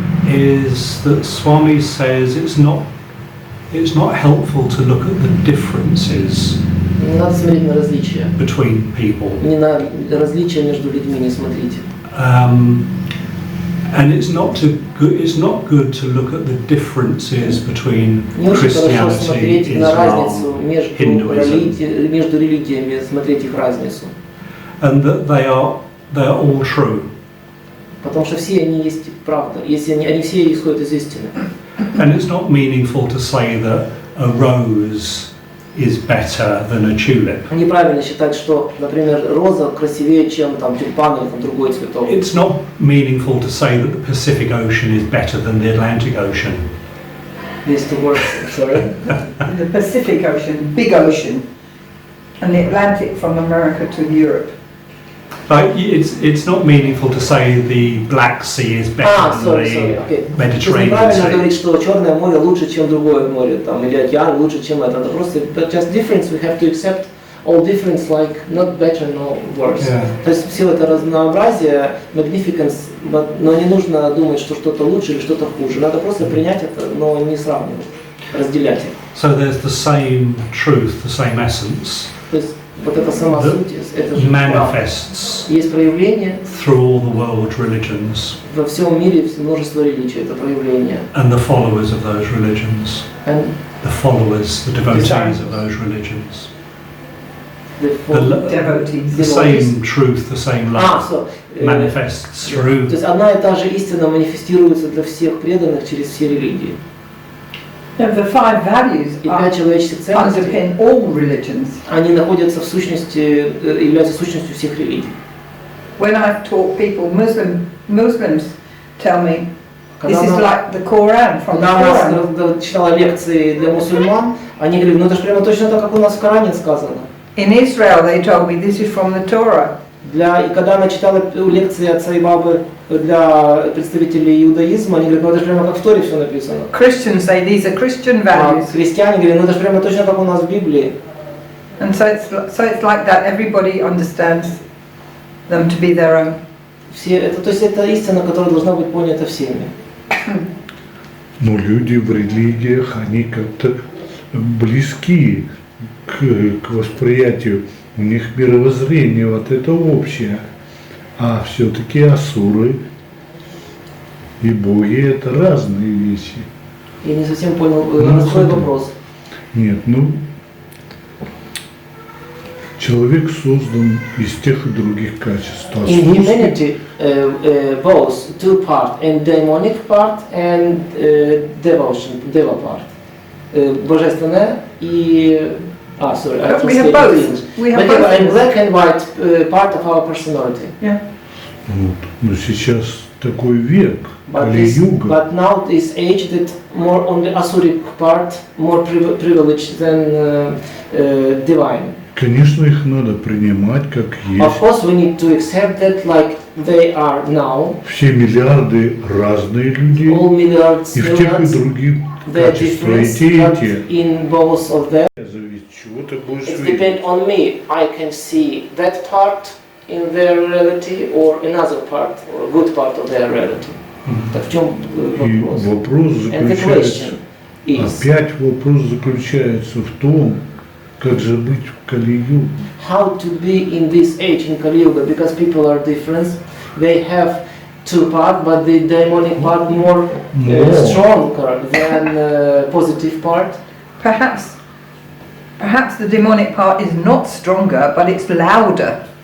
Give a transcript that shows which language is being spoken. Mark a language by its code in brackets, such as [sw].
[en] is that Swami says it's not helpful to look at the differences [ru] не надо смотреть на различия. [en] between people. [ru] Не на различия между людьми не смотрите. [en] And it's not good to look at the differences between [ru] Не очень хорошо [en] Christianity, [ru] смотреть на разницу [en] Islam, Hinduism, [ru] между религиями, смотреть их разницу. [en] and that they are all true. [ru] Потому что все они есть правда, если они все исходят из истины. [en] And it's not meaningful to say that a rose is better than a tulip. [ru] Неправильно считать, что, например, роза красивее, чем там тюльпан или там другой цветок. [en] It's not meaningful to say that the Pacific Ocean is better than the Atlantic Ocean. These two words, sorry. The Pacific Ocean, big ocean, and the Atlantic from America to Europe. Like it's not meaningful to say the Black Sea is better than sorry, the okay. Mediterranean [ru] Неправильно [en] Sea. [ru] говорить, что Черное море лучше, чем другое море, там, или океан лучше, чем это. Это просто [en] just difference. We have to accept all difference, like not better, no worse. Yeah. [ru] То есть все это разнообразие, magnificence Но не нужно думать, что что-то лучше или что-то хуже. Надо просто принять это, но не сравнивать, разделять их. [en] So there's the same truth, the same essence. [ru] То есть вот эта сама суть, это же [en] manifests [ru] есть проявление [en] through all the world religions [ru] во всем мире, множество религий, это проявление. [en] and the followers of those religions, And the followers, the devotees of those religions. Devotees. The same truth, the same love manifests through. [ru] То есть одна и та же истина манифестируется для всех преданных через все религии. [en] The five values [ru] И 5 человеческих ценностей, [en] underpin all religions. [ru] они находятся в сущности, являются сущностью всех религий. [en] When I've taught people, Muslims tell me this is like the Quran from the [ru] Когда [en] Quran. [ru] она читала лекции для мусульман, они говорили, ну это же прямо точно так, как у нас в Коране сказано. [en] In Israel, they told me this is from the Torah. [ru] И когда она читала лекции от Саи Бабе для представителей иудаизма, они говорят, ну это же прямо как в Торе все написано. [en] Christians say these are Christian values. [ru] Христиане говорят, ну это же прямо точно как у нас в Библии. [en] And so it's like that. Everybody understands them to be their own. [ru] То есть это истина, которая должна быть понята всеми. Но люди в религиях, они как-то близки к восприятию, у них мировоззрение вот это общее, а все-таки асуры и боги это разные вещи. Я не совсем понял свой вопрос. Нет, человек создан из тех и других качеств. [en] In humanity, both two part, and demonic part and devotion, deva part, божественное и sorry, I we have both. We have both. a black and white part of our personality. Yeah. [ru] Вот. Но сейчас такой век, Кали-юга. [en] But now this age that more on the Asuric part, more privileged than divine. [ru] Конечно, их надо принимать как есть. [en] Of course, we need to accept that like they are now. [ru] Все миллиарды разные люди. [en] All milliards, [ru] и в тех и других качества и те. [en] In both of them. [ru] Чего ты будешь [en] It [ru] видеть? [en] depends on me. I can see that part in their reality or another part, or a good part of their reality. [ru] Так в чем вопрос? И вопрос заключается, опять вопрос заключается в том, как же быть в Кали-юге. [en] How to be in this age in Kali-yuga, because people are different. They have two parts, but the demonic part more stronger than positive part. Perhaps the demonic part is not stronger, but it's louder.